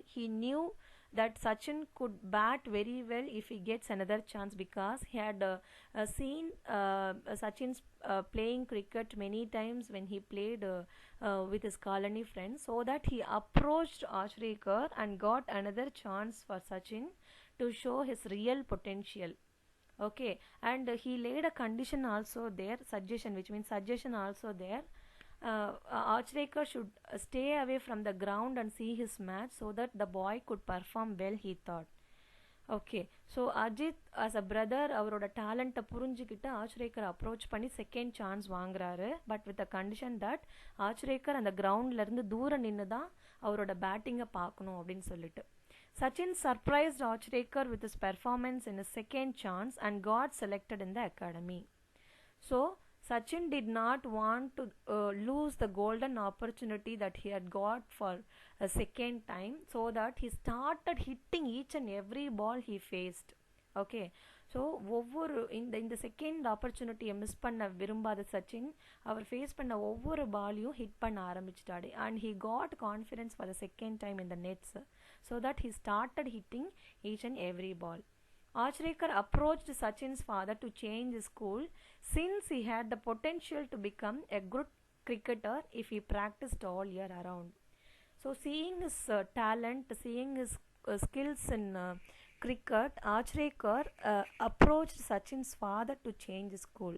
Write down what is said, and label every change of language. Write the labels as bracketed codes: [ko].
[en] He knew that Sachin could bat very well if he gets another chance because he had seen Sachin's playing cricket many times when he played with his colony friends, so that he approached Achrekar and got another chance for Sachin to show his real potential. Okay, and he laid a condition also there, suggestion, which means suggestion also there. Achrekar should stay away from the ground and see his match so that the boy could perform well, he thought. Okay, so Ajit as a brother [ta] அவரோட டேலண்ட்டை புரிஞ்சுக்கிட்டு ஆச்ரேக்கர் approach பண்ணி second chance வாங்குறாரு. [en] but with a condition that [ta] ஆச்ரேக்கர் அந்த கிரவுண்ட்லேருந்து தூரம் நின்று தான் அவரோட பேட்டிங்கை பார்க்கணும் அப்படின்னு சொல்லிட்டு. [en] Sachin surprised Achrekar with his performance in his second chance and got selected in the academy. So Sachin did not want to lose the golden opportunity that he had got for a second time, so that he started hitting each and every ball he faced. Okay, so [ta] ஒவ்வொரு இந்த second ஆப்பர்ச்சுனிட்டியை miss பண்ண விரும்பாத சச்சின் அவர் face பண்ண ஒவ்வொரு பாலையும் hit பண்ண ஆரம்பிச்சிட்டாரு. [en] And he got confidence for the second time in the nets, so that he started hitting each and every ball. Achrekar approached Sachin's father to change his school since he had the potential to become a good cricketer if he practiced all year around. So, seeing his talent, seeing his skills in cricket, Achrekar approached Sachin's father to change his school.